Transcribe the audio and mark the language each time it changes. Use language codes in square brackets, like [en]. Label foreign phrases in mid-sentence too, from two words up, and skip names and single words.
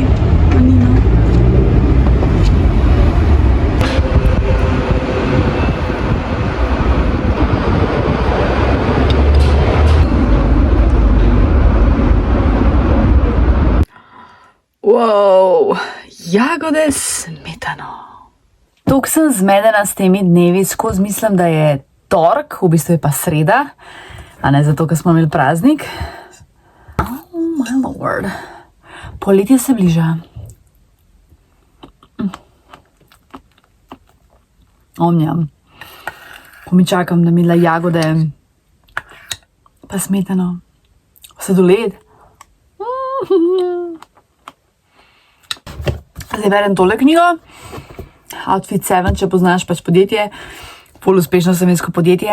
[sl] Pa nino. Wow, jagode smetano. Tukaj sem zmedena s temi dnevi, skozi mislim, da je tork, v bistvu je pa sreda, a ne zato, ker smo imeli praznik. [en] Oh my lord. [sl] Poletje se bliža. Omnjam. Ko mi čakam, da mi da jagode, pa smetano. Sladoled. Zdaj berem tole knjigo, Outfit 7, če poznaš pač podjetje, ful uspešno slovensko podjetje.